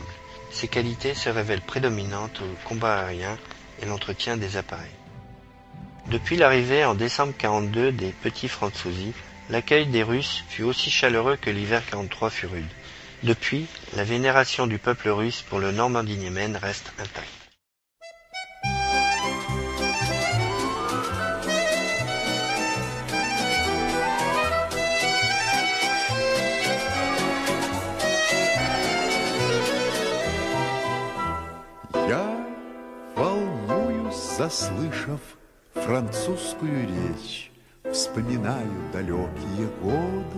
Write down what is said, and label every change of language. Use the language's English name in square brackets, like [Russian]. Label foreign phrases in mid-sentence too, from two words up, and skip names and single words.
[French] Ses qualités se révèlent prédominantes au combat aérien et l'entretien des appareils. Depuis l'arrivée en décembre 1942 des petits Franzouzi, l'accueil des Russes fut aussi chaleureux que l'hiver 1943 fut rude. Depuis, la vénération du peuple russe pour le Normandie-Niemen reste intacte. [Russian] Я волнуюсь, заслышав французскую речь, вспоминаю далекие годы.